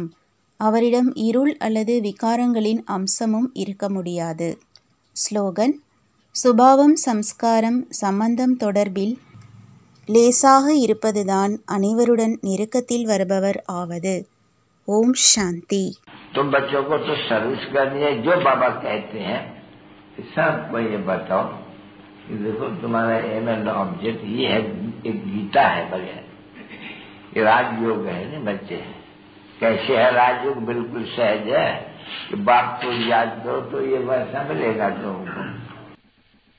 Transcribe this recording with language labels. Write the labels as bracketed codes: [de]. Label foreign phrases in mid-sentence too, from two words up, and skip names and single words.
[ta] அவரிடம் இருள் அல்லது விகாரங்களின் அம்சமும் இருக்க முடியாது. ஸ்லோகன்: சுபாவம் சம்ஸ்காரம் சம்பந்தம் தொடர்பில் லேசாக இருப்பதுதான் அனைவருடன் நெருக்கத்தில் வருபவர் ஆவது. ஓம் சாந்தி. [hi] तुम बच्चों को तो सर्विस करनी है, जो बाबा कहते हैं सबको ये बताओ कि देखो तुम्हारा [en] aim and object [hi] ये है, एक गीता है बगैर, ये राजयोग है ना बच्चे। कैसे है राजयोग? बिल्कुल सहज है कि बाप को याद करो तो ये वैसा मिलेगा तुमको।